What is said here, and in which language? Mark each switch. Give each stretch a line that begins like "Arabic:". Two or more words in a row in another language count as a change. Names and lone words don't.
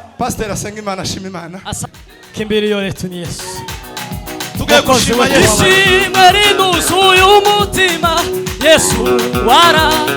Kinyarwanda: Pastor asenga Imana, ashima Imana.
Swahili: Kimbilio letu ni Yesu.
Kinyarwanda: tugiye gushima Yesu. Ishimwe rinuzuye umutima Yesu wara.